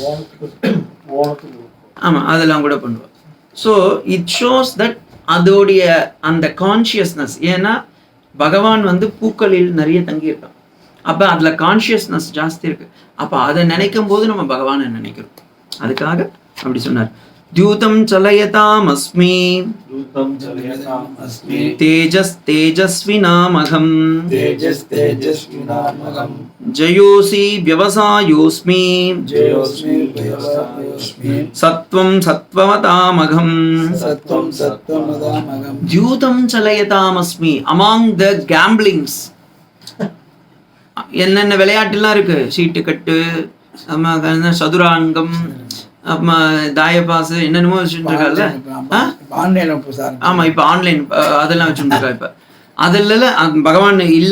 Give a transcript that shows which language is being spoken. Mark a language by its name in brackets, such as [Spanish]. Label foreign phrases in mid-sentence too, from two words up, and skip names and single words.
[Tamil] ஆமாம், அதெல்லாம் கூட பண்ணுவோம். [English] so it shows that [Tamil] அதோடைய அந்த [English] கான்ஷியஸ்னஸ். [Tamil] ஏன்னா பகவான் வந்து பூக்களில் நிறைய தங்கியிருக்கான். அப்போ அதில் கான்ஷியஸ்னஸ் ஜாஸ்தி இருக்குது. அப்போ அதை நினைக்கும் போது நம்ம பகவானை நினைக்கிறோம். அதுக்காக அப்படி சொன்னார். [Sanskrit] द्यूतं चलयतामस्मि तेजस्तेजस्विनामहम् जयोऽसि व्यवसायोऽस्मि सत्वं सत्ववतामहम् द्यूतं चलयतामस्मि. [English] among the gamblings [Tamil] என்னென்ன விளையாட்டுலாம் இருக்கு, சீட்டு கட்டு, சதுராங்கம், தாயபாசு, என்னென்னமோ வச்சுட்டு இருக்காங்கல்ல. ஆமா, இப்ப ஆன்லைன் அதெல்லாம் வச்சுட்டு இருக்கா. இப்ப அதெல்லாம் பகவான் இல்ல.